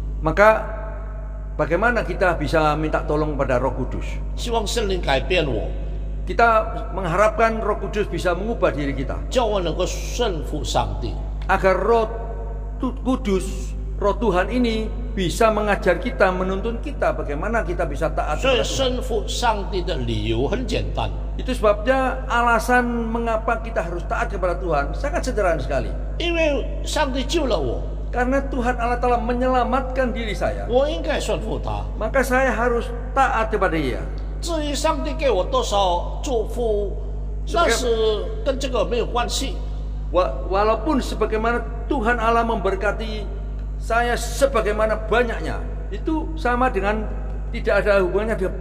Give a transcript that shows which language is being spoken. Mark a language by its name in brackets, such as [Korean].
[Indonesian] maka bagaimana kita bisa minta tolong pada Roh Kudus? [Chinese] 希望圣灵改变我， [Indonesian] Kita mengharapkan Roh Kudus bisa mengubah diri kita [Chinese] 叫我能够顺服上帝。 [Indonesian] agar Roh Kudus, Roh Tuhan ini bisa mengajar kita, menuntun kita bagaimana kita bisa taat [Chinese] 所以 [Indonesian] kepada Tuhan. [Chinese] 顺服上帝的理由很简单， [Indonesian] Itu sebabnya alasan mengapa kita harus taat kepada Tuhan sangat sederhana sekali. [Chinese] 因为上帝救了我， [Indonesian] Karena Tuhan Allah telah menyelamatkan diri saya, [Chinese] 我应该顺服他。 [Indonesian] maka saya harus taat kepada Dia. [Chinese] 至于上帝给我多少祝福，但是跟这个没有关系。 [Indonesian] Walaupun sebagaimana Tuhan Allah memberkati saya sebagaimana banyaknya, itu sama dengan tidak ada hubungannya dengan